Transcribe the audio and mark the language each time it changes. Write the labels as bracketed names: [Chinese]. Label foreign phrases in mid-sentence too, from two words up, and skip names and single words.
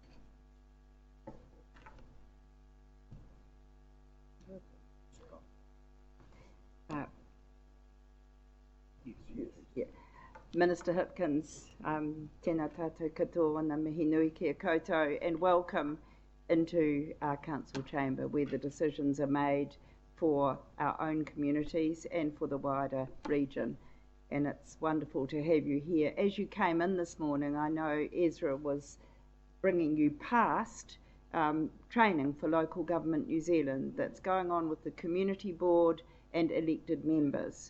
[Māori] Minister Hipkins, tēnā tātou katoa wana mihi nui kia koutou, [English] and welcome into our council chamber where the decisions are made for our own communities and for the wider region. And it's wonderful to have you here. As you came in this morning, I know Ezra was bringing you past training for Local Government New Zealand that's going on with the Community Board and elected members.